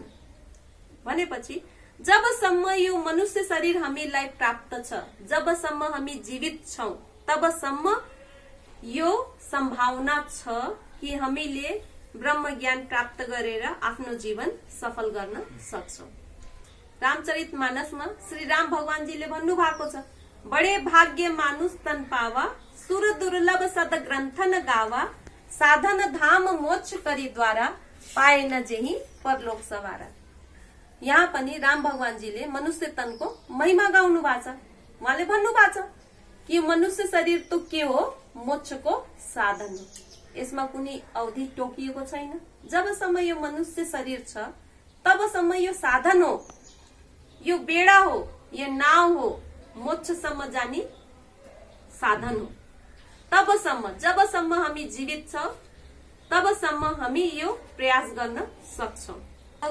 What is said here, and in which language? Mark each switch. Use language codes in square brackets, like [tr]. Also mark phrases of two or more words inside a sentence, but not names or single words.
[ne] भनेपछि जबसम्म यो मनुष्य शरीर हामीलाई प्राप्त छ, जबसम्म हामी जीवित छौं, तबसम्म यो सम्भावना छ कि हामीले ब्रह्म ज्ञान प्राप्त गरेर आफ्नो जीवन सफल गर्न सक्छौं। रामचरितमानसमा श्री राम भगवानजीले भन्नु भएको छ, [awa] बडे भाग्य मानुष तन पावा, सुर दुर्लभ सद ग्रंथन गावा, साधन धाम मोक्ष करी द्वारा, पाए न जेही परलोक सवारा। [ne] यहाँ पनि राम भगवानजीले मनुष्य तनको महिमा गाउनु भएको छ। उहाँले भन्नु भएको छ कि मनुष्य शरीर तो के हो, मोक्षको साधन हो। यसमा कुनै अवधि टोकिएको छैन। जबसम्म यो मनुष्य शरीर छ तबसम्म यो साधन हो, यो बेडा हो, यो नाव हो, मोक्षसम्म जाने साधन हो। तबसम्म जबसम्म हामी जीवित छौं तबसम्म हामी यो प्रयास गर्न सक्छौं।